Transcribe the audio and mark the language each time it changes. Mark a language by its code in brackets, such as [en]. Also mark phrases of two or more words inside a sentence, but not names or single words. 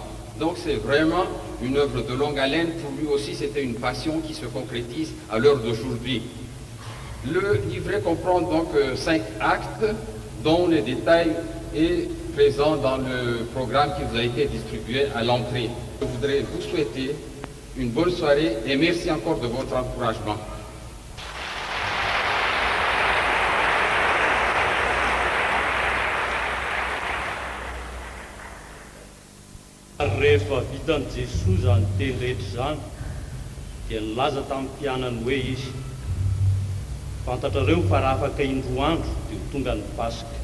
[fr] Donc c'est vraiment une œuvre de longue haleine. Pour lui aussi, c'était une passion qui se concrétise à l'heure d'aujourd'hui. Le livret comprend donc 5 actes, dont le détail est présent dans le programme qui vous a été distribué à l'entrée. Je voudrais vous souhaiter une bonne soirée et merci encore de votre encouragement. [mg] Rehefa vitan'i Jesosy zany teny rehetra zany dia nilaza tamin'ny mpianany hoe izy fantatrareo fa raha afaka indroa andro dia tonga ny Pasika.